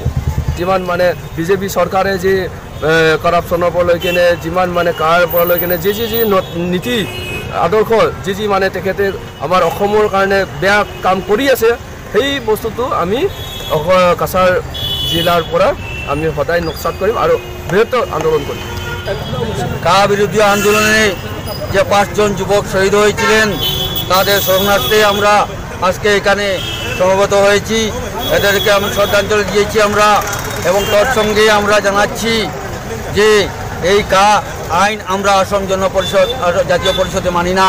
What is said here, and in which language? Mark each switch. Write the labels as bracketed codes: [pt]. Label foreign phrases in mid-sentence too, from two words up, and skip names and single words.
[as] যিমান মানে বিজেপি চৰকাৰে যি কৰাপশ্যনৰ পৰা লৈ কিনে যিমান মানে কাৰ পৰা লৈ কিনে যি নীতি আদৰ্শ যি মানে তেখেতে আমাৰ অসমৰ কাৰণে বেয়া কাম কৰি আছে সেই বস্তুটো আমি কাছাৰ জিলাৰ পৰা আমি সদায় নকশাত কৰিম আৰু বৃহত্তৰ আন্দোলন কৰিম। [bn] কা বিরোধী আন্দোলনে যে 5 জন যুবক শহীদ হয়েছিলেন তাদের শরণার্থে আমরা আজকে এখানে সমবেত হয়েছি। এদেরকে আমি শ্রদ্ধাঞ্জলি দিয়েছি আমরা, এবং তার সঙ্গে আমরা জানাচ্ছি যে এই কা আইন আমরা অসম জাতীয় পরিষদে মানি না।